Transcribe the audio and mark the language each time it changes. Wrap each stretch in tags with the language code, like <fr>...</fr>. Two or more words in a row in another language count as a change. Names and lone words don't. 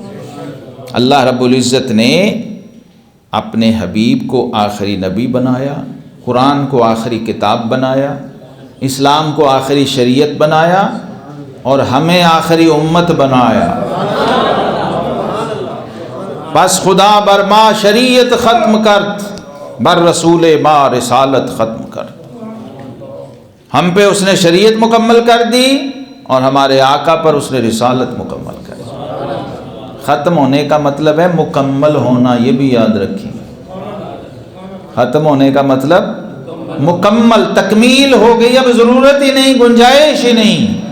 <ur>اللہ رب العزت نے اپنے حبیب کو آخری نبی بنایا، قرآن کو آخری کتاب بنایا، اسلام کو آخری شریعت بنایا، اور ہمیں آخری امت بنایا۔</ur> <bal>بس خدا بر ما شریعت ختم کرت، بر رسول ما رسالت ختم کرت۔</bal> <ur>ہم پہ اس نے شریعت مکمل کر دی اور ہمارے آقا پر اس نے رسالت مکمل کر دی۔ ختم ہونے کا مطلب ہے مکمل ہونا، یہ بھی یاد رکھیں۔ ختم ہونے کا مطلب مکمل، تکمیل ہو گئی، اب ضرورت ہی نہیں، گنجائش ہی نہیں۔</ur>